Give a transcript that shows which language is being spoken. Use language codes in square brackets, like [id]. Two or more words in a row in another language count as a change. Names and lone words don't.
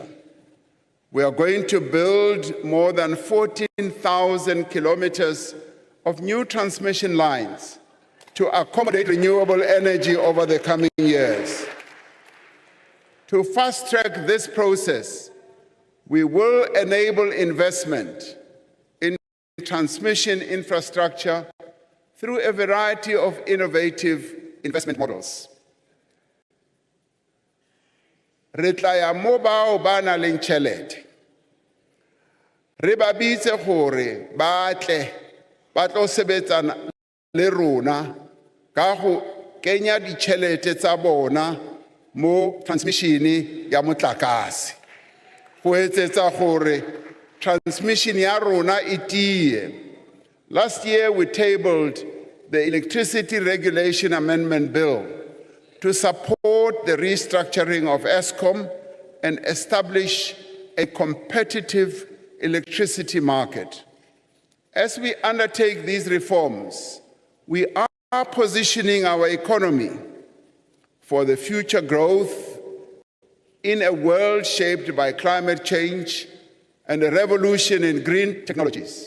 [en] We are going to build more than 14,000 kilometers of new transmission lines to accommodate renewable energy over the coming years. To fast-track this process, we will enable investment in transmission infrastructure through a variety of innovative investment models. [st] Re tla ya mo bao ba nang le tjhelete. Re ba bitse gore ba tle ba tlo sebetsana le rona ka go kenya ditjhelete tsa bona mo transmission ya motlakase. Go etsetsa gore transmission ya rona e tie. [en] Last year we tabled the Electricity Regulation Amendment Bill to support the restructuring of ESCOM and establish a competitive electricity market. As we undertake these reforms, we are positioning our economy for the future growth in a world shaped by climate change and a revolution in green technologies.